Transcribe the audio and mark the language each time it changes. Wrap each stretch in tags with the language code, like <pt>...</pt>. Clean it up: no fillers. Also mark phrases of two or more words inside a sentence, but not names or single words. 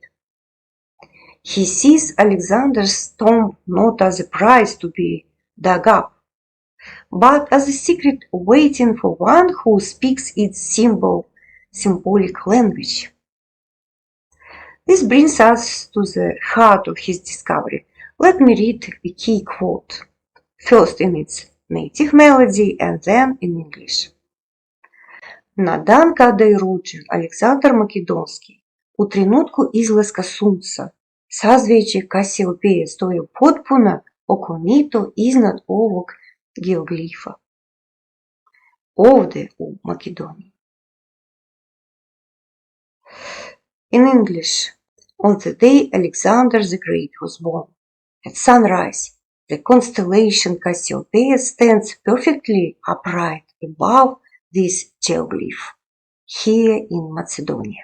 <en>He sees Alexander's tomb not as a prize to be dug up, but as a secret waiting for one who speaks its symbolic language. This brings us to the heart of his discovery. Let me read a key quote, first in its native melody and then in English.</en> <sr>На дан когда и роджен Александр Македонский, у тренутку изласка sunca, sazvijeće Kasiopije stoje potpuno okonito iznad ovog geoglifa. Ovdje u Makedoniji.</sr> <en>In English, on the day Alexander the Great was born, at sunrise, the constellation Cassiopeia stands perfectly upright above this geoglyph, here in Macedonia.</en>